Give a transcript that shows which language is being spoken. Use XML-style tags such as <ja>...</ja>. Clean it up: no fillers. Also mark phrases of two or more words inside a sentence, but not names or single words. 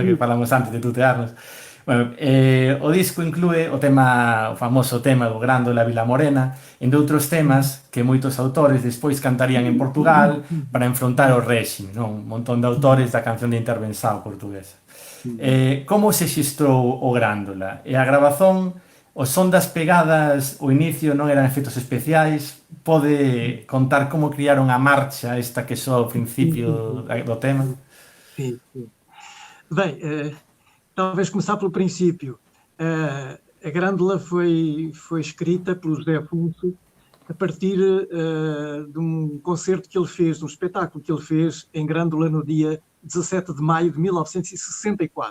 <gl>Que falamos antes de tutearnos. Bueno, o disco inclúe o famoso tema do Grándola Vila Morena, entre outros temas que moitos autores despois cantarían en Portugal para enfrontar o réxime, non? Un montón de autores da canción de intervenção portuguesa. Como se xestrou o Grándola? E a grabazón, os son das pegadas, o inicio non eran efectos especiais, pode contar como criaron a marcha esta que só ao principio do tema?</gl> <pt>Sim. Bem, talvez começar pelo princípio. A Grândola foi escrita pelo José Afonso a partir de um concerto que ele fez, de um espetáculo que ele fez em Grândola no dia 17 de maio de 1964.</pt>